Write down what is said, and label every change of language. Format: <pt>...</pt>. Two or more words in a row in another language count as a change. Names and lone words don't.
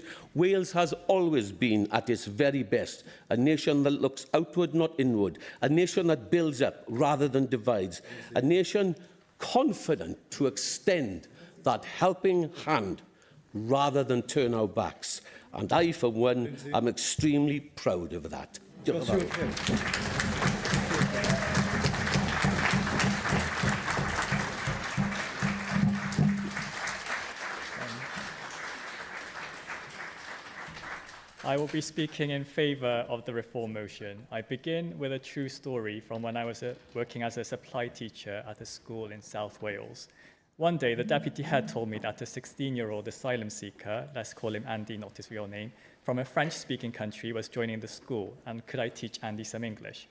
<en>Wales has always been at its very best, a nation that looks outward, not inward, a nation that builds up rather than divides, a nation confident to extend that helping hand rather than turn our backs. And I, for one, am extremely proud of that.</en> <cy>Diolch yn fawr.</cy> <en>I will be speaking in favour of the reform motion. I begin with a true story from when I was working as a supply teacher at a school in South Wales. One day, the deputy head told me that a 16-year-old asylum seeker, let's call him Andy, not his real name, from a French-speaking country was joining the school, and could I teach Andy some English?</en>